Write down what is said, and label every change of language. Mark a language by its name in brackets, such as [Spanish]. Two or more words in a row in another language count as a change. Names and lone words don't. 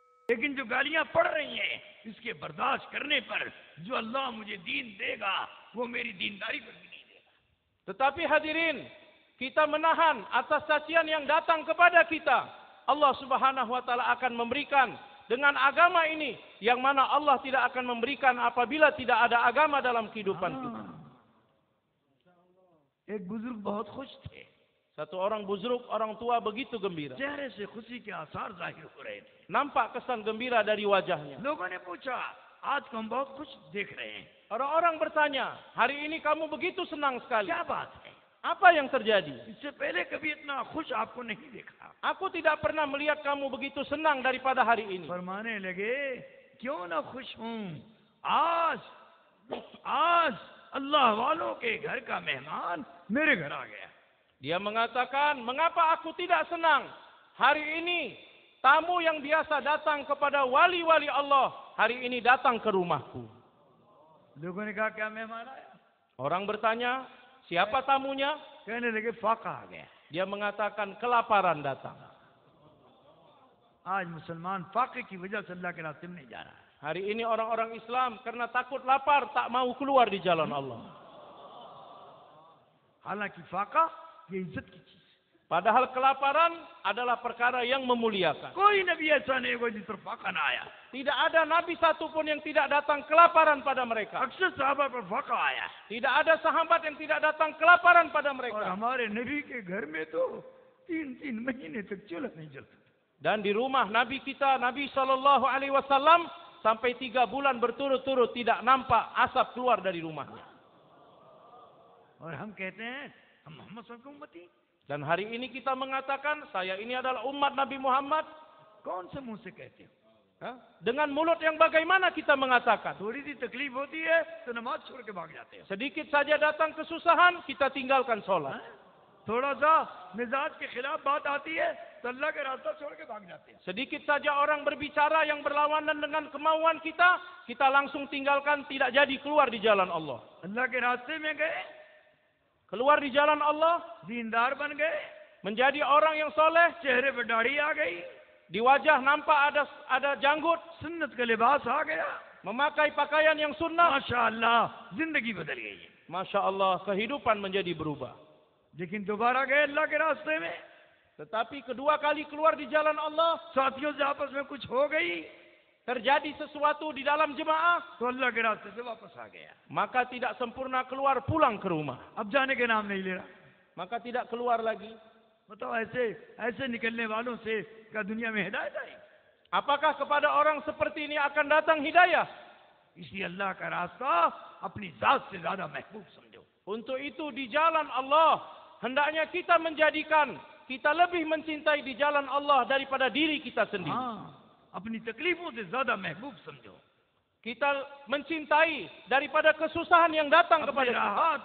[Hindi] लेकिन जो गालियां पड़ रही हैं, इसके बर्दाश्त करने पर जो अल्लाह मुझे दीन देगा, वो मेरी दीनदारी पर भी नहीं देगा. [Indonesian] Tetapi hadirin, kita menahan atas cacian yang datang kepada kita. Allah [Arabic] سبحانه وتعالى [Indonesian] akan memberikan dengan agama ini yang mana Allah tidak akan memberikan apabila tidak ada agama dalam kehidupan kita. [Hindi] एक बुजुर्ग बहुत खुश थे. [Indonesian] Satu orang buzruk, orang tua begitu gembira. [Hindi] चेहरे से खुशी के आसार जाहिर हो रहे थे. [Indonesian] Nampak kesan gembira dari wajahnya. [Hindi] लोगों ने पूछा, आज को हम बहुत खुश देख रहे हैं. [Indonesian] Orang-orang bertanya, hari ini kamu begitu senang sekali. [Hindi] क्या बात है? [Indonesian] Apa yang terjadi? [Hindi] इससे पहले कभी इतना खुश आपको नहीं देखा. [Indonesian] Aku tidak pernah melihat kamu begitu senang daripada hari ini. [Hindi] फरमाने लगे, क्यों ना खुश हूं. आज अल्लाह वालों के घर का मेहमान मेरे घर आ गया. [Indonesian] Dia mengatakan, mengapa aku tidak senang? Hari ini, tamu yang biasa datang kepada wali-wali Allah, hari ini datang ke rumahku. [Hindi] लोगों ने कहा, क्या मेहमान आया? [Indonesian] Orang bertanya, siapa tamunya? [Hindi] कहने लगे, फाका आ गया. [Indonesian] Dia mengatakan, kelaparan datang. [Hindi] आज मुसलमान फाके की वजह से अल्लाह के रास्ते में नहीं जा रहा. [Indonesian] Hari ini orang-orang Islam karena takut lapar, tak mau keluar di jalan Allah. [Hindi] हालांकि फाका ये इज्जत की चीज. [Indonesian] Padahal kelaparan adalah perkara yang memuliakan. [Hindi] कोई नबी ऐसा नहीं कोई जिस पर फाका ना आया. [Indonesian] Tidak ada nabi satupun yang tidak datang kelaparan pada mereka. [Hindi] अक्सर साहबा पर फाका आया. [Indonesian] Tidak ada sahabat yang tidak datang kelaparan pada [Hindi] और [Indonesian] mereka. [Hindi] हमारे नबी के घर में तो 3-3 महीने तक चूल्हा नहीं जलता. [Indonesian] Dan di rumah Nabi kita, Nabi [Arabic] صلى الله عليه وسلم, [Indonesian] sampai 3 bulan berturut-turut tidak nampak asap keluar dari rumahnya. [Hindi] और हम कहते हैं हम मोहम्मद [Arabic] صلى الله عليه وسلم [Hindi] उम्मती. [Indonesian] Dan hari ini kita mengatakan, saya ini adalah umat Nabi Muhammad. [Hindi] कौन से मुंह से कहते हो? Hah? [Indonesian] Dengan mulut yang bagaimana kita mengatakan? [Hindi] थोड़ी सी तकलीफ होती है तो नमाज छोड़ के भाग जाते हैं. [Indonesian] Sedikit saja datang kesusahan, kita tinggalkan sholat. [Hindi] थोड़ा सा मिजाज के खिलाफ बात आती है तो अल्लाह के रास्ता छोड़ के भाग जाते हैं. [Indonesian] Sedikit saja orang berbicara yang berlawanan dengan kemauan kita, kita langsung tinggalkan, tidak jadi keluar di jalan Allah. [Hindi] अल्लाह के रास्ते में गए, [Indonesian] Keluar di jalan Allah, [Hindi] दीनदार बन गए, [Indonesian] menjadi orang yang soleh, [Hindi] चेहरे पर दाढ़ी आ गई, [Indonesian] di wajah nampak ada janggut, [Hindi] सुन्नत का लिबास आ गया. [Indonesian] memakai pakaian yang sunnah. [Hindi] माशाअल्लाह जिंदगी बदल गई है. [Arabic] ما شاء الله, [Indonesian] kehidupan menjadi berubah. [Hindi] लेकिन दोबारा गए अल्लाह के रास्ते में, [Indonesian] Tetapi kedua kali keluar di jalan Allah, [Hindi] साथियों से आपस में कुछ हो गई [Indonesian] terjadi sesuatu di dalam jemaah, [Hindi] तो अल्लाह के रास्ते से वापस आ गया. [Indonesian] maka tidak sempurna keluar, pulang ke rumah. [Hindi] अब जाने के नाम नहीं ले रहा. [Indonesian] Maka tidak keluar lagi. [Hindi] बताओ ऐसे निकलने वालों से क्या दुनिया में हिदायत आई? [Indonesian] Apakah kepada orang seperti ini akan datang hidayah? [Hindi] इसलिए अल्लाह का रास्ता अपनी जात से ज्यादा महबूब समझो. [Indonesian] Untuk itu di jalan Allah, hendaknya kita menjadikan, kita lebih mencintai di jalan Allah daripada diri kita sendiri. [Hindi] हाँ, अपनी तकलीफों से ज्यादा महबूब समझो. [Indonesian] Kita mencintai daripada kesusahan yang datang [Hindi] अपने [Indonesian] kepada kita.